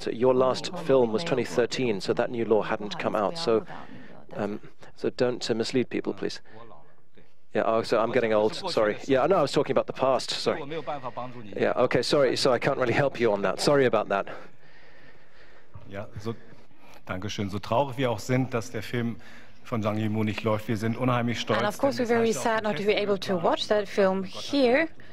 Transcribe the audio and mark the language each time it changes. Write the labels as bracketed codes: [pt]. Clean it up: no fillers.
[en] So your last film was 2013. So that new law hadn't come out. So so don't mislead people, please. Yeah, oh, so I'm getting old, sorry. Yeah, no, I was talking about the past, sorry. Yeah, okay, sorry, so I can't really help you on that. Sorry about that. [de] Ja, Dankeschön. So traurig wir auch sind, dass der Film von Zhang Yimou nicht läuft. Wir sind unheimlich stolz. [en] And of course we're very sad not to be able to watch that film here.